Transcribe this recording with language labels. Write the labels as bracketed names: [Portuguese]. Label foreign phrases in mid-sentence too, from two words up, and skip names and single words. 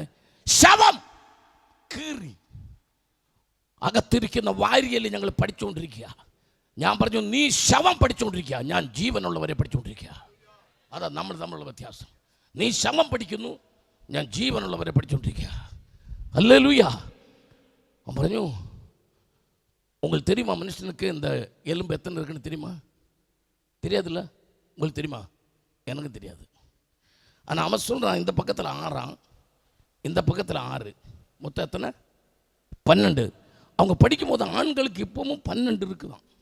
[Malayalam] ശവം കീറി അകത്തിരിക്കുന്ന വാരിയൽ ഞങ്ങൾ പഠിച്ചുകൊണ്ടിരിക്കുക. ഞാൻ പറഞ്ഞു നീ ശവം പഠിച്ചുകൊണ്ടിരിക്കുക, ഞാൻ ജീവനുള്ളവരെ പഠിച്ചുകൊണ്ടിരിക്കുക. അതാ നമ്മൾ തമ്മിലുള്ള വ്യത്യാസം. നീ ശവം പഠിക്കുന്നു, ഞാൻ ജീവനുള്ളവരെ പഠിച്ചുകൊണ്ടിരിക്കുക. ഹല്ലേലൂയാ. അവൻ പറഞ്ഞു [Tamil] உங்களுக்கு தெரியுமா மனுஷனுக்கு இந்த எலும்பு எத்தனை இருக்குன்னு தெரியுமா? தெரியாதுல்ல? உங்களுக்கு தெரியுமா? எனக்கு தெரியாது. ஆனால் அவன் சொல்கிறான் இந்த பக்கத்தில் 6, இந்த பக்கத்தில் 6, மொத்தம் எத்தனை? 12. அவங்க படிக்கும் போது ஆண்களுக்கு இப்பவும் 12 இருக்குதான்.